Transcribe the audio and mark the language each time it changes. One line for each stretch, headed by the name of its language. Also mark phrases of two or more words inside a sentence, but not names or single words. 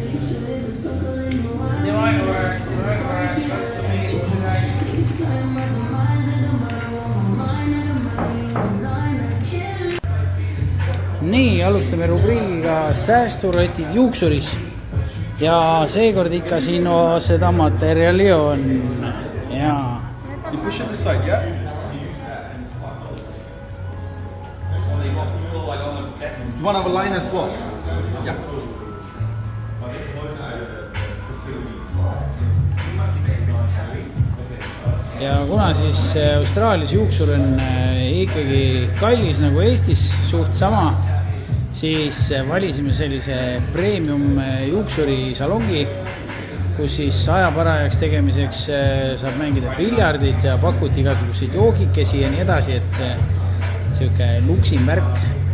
Estonian: Nii, alustame rubriigiga säästurotid juuksuris ja seekord ikka siin seda materjali on. Jaa.
English: You push it this side, yeah? You want to have a line as well? Yeah.
Estonian: Ja kuna siis Austraalias juuksur on ikkagi kallis nagu Eestis, suht sama, siis valisime sellise premium juuksuri salongi, kus siis ajaparajaks tegemiseks saab mängida piljardit ja pakuti igasuguseid joogikesi ja nii edasi, et siuke luksin värk.